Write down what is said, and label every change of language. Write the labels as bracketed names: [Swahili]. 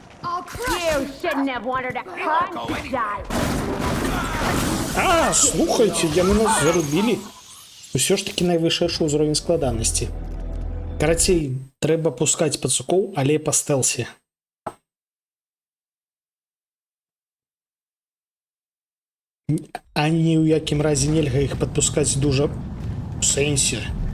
[English] You shouldn't have wanted to hunt, die. [Belarusian] А, слухайте, яны нас зарубілі. Усё ж таки найвышэйшы ўзровень складанасці. Карацей, трэба пускаць пацукоў, але па стэлсе. А ні ў якім разе нельга іх падпускаць дужа ў сэнсе.